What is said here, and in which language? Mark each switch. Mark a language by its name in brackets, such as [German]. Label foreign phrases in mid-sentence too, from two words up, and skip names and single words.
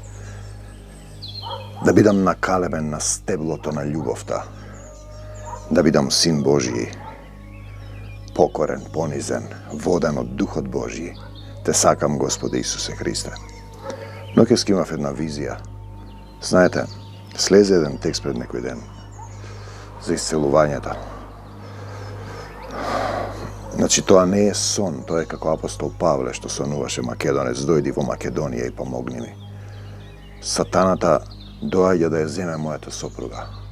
[Macedonian] Да бидам накалемен на стеблото на љубовта, да бидам син Божји, покорен, понизен, водан од Духот Божји. Те сакам, Господе Исусе Христе. Нокес имам една визија. Знаете, слезе един текст пред некој ден за исцелувањето. Значи, тоа не е сон, тоа е како апостол Павле што сонуваше Македонец, дојди во Македонија и помогни ми. Сатаната доаѓа да ја земе мојата сопруга.